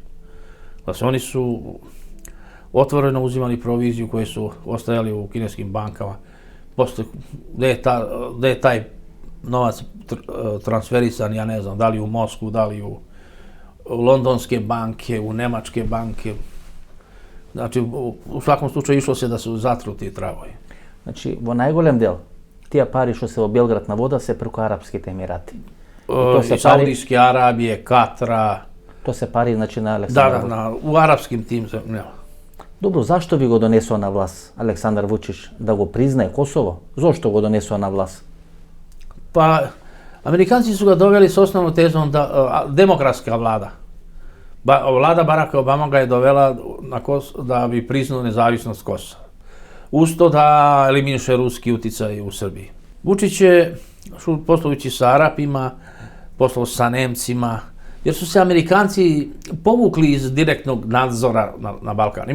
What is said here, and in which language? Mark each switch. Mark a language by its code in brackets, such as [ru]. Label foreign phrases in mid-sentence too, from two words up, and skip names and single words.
[sr] Znači, oni su otvoreno uzimali proviziju koje su ostajali u kineskim bankama. Posle, gde je taj novac transferisan, ja ne znam, da li u Moskvu, da li u londonske banke, u nemačke banke. Znači, u svakom slučaju išlo se da su zatru ti tragovi. [mk] Значи, во најголем дел, тие пари што се во Белград на вода се преку Арапските Емирати. [sr] Iz Saudijske Arabije, Katra, [mk] То се пари, значи, на Александар Вучич. [sr] u arapskim tim zemljama. [mk] Добро, зашто ви го донесува на власт Александар Вучич? Да го признае Косово? Зошто го донесува на власт? [sr] Pa, Amerikanci su ga doveli s osnovnom tezom da demokratska vlada. Vlada Baracka Obama ga je dovela da bi priznao nezavisnost Kosova. Uz to da eliminiše ruski uticaj u Srbiji. Vučić je, poslujući sa Arapima, poslao sa Nemcima, jer su se Amerikanci povukli iz direktnog nadzora na Balkan.